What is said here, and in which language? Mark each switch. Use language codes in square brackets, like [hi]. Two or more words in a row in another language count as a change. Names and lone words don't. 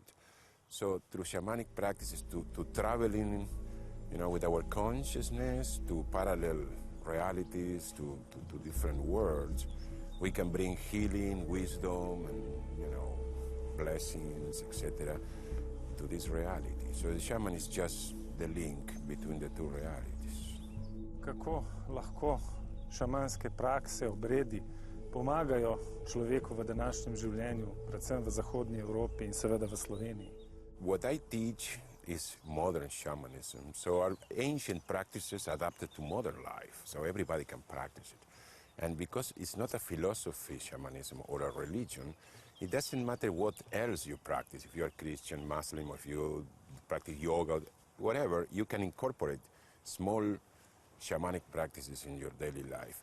[en] So through shamanic practices, to traveling, with our consciousness to parallel realities, to different worlds, we can bring healing, wisdom, and blessings, etc., to this reality. So the shaman is just the link between the two realities. [sl] Kako lahko šamanske prakse, obredi pomagajo človeku v današnjem življenju, predvsem v zahodnji Evropi in seveda v Sloveniji? [en] What I teach is modern shamanism. So our ancient practices adapted to modern life, so everybody can practice it. And because it's not a philosophy, shamanism, or a religion, it doesn't matter what else you practice. If you're Christian, Muslim, or if you practice yoga, whatever, you can incorporate small shamanic practices in your daily life.